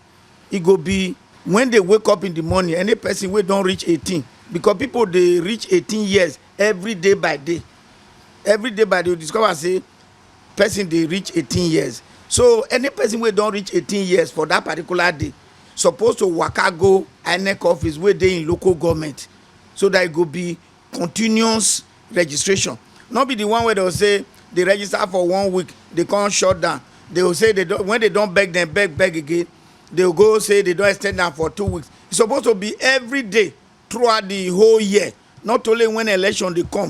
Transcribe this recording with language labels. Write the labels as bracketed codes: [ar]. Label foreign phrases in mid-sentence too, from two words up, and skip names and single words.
[pcm] It go be when they wake up in the morning, any person wey don reach 18, because people they reach 18 years every day by day. Every day by day, you discover say person they reach 18 years. So any person wey don reach 18 years for that particular day supposed to waka go INEC office wey dey in local government, so that it go be continuous registration. Not be the one where they will say they register for 1 week, they can't shut down. They will say they don't, when they don't beg them beg again, they will go say they don't extend them for 2 weeks. It's supposed to be every day throughout the whole year, not only when election they come.